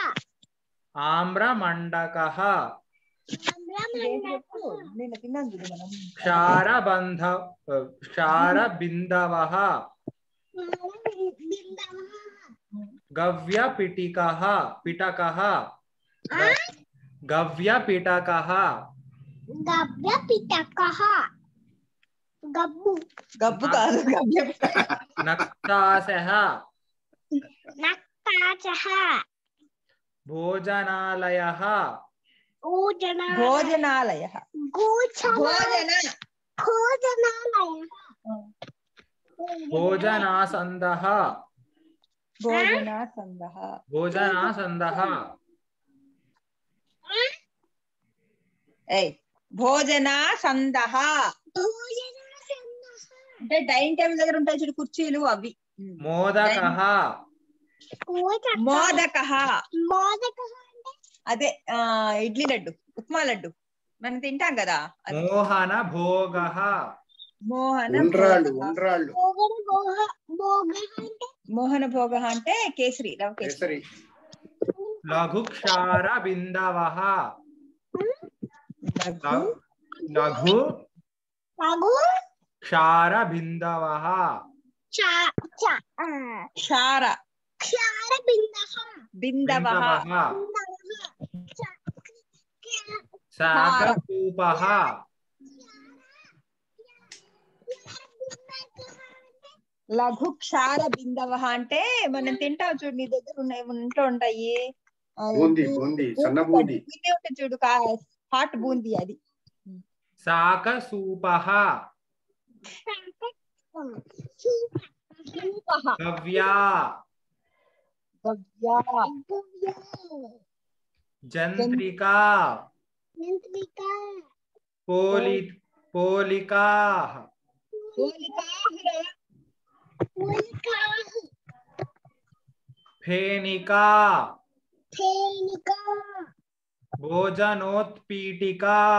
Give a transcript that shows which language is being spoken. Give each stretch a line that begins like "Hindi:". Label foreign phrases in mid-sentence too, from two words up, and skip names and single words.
Sanskrit: ఆమ్రమండకః ఆమ్రమండకః
Telugu: నేను తిన్నాను చూడు మనం
Sanskrit: క్షారబిందవః బిందవః గవ్యపిటికః పిటకః गव्यपिटकः गव्यपिटकः गब्बु
Telugu: గబ్బు కాదు గవ్య
Sanskrit: नक्तासः नक्ताचः भोजनालयः భోజనాలయ भोजनालयः भोजनासन्दः భోజనాసందః भोजनासन्दः
Telugu: భోజనాసందః అంటే
English: dining table
Telugu: దగ్గర ఉంటాయి చూడు కుర్చీలు అవి.
Sanskrit: मोदकः
Telugu: మోదకః అదే ఇడ్లీ లడ్డు ఉప్మా లడ్డు మనం తింటాం కదా.
Sanskrit: मोहन भोगः మోహన
Telugu: ఉండ్రాళ్ళు
Sanskrit: భోగః.
Telugu: ఉండ్రాళ్ళు మోహన భోగ అంటే కేసరి రవ కేసరి. కేసరి
Sanskrit: लघुक्षार बिन्दवः లఘు लघु क्षार बिन्दवः క్షార బిందవః शाककूपः
Telugu: లఘు క్షార బిందవః అంటే మనం తింటాం చూడు నీ దగ్గర ఉన్నాయి ఇంట్లో ఉంటాయి. బూందీ బూందీ సన్న బూందీ బూందీ ఉంటుంది చూడు హాట్ బూందీ అది.
Sanskrit: शाकसूपः गव्या जंत्रिका पोलिकाः फेनिका भोजनोत्पीठिका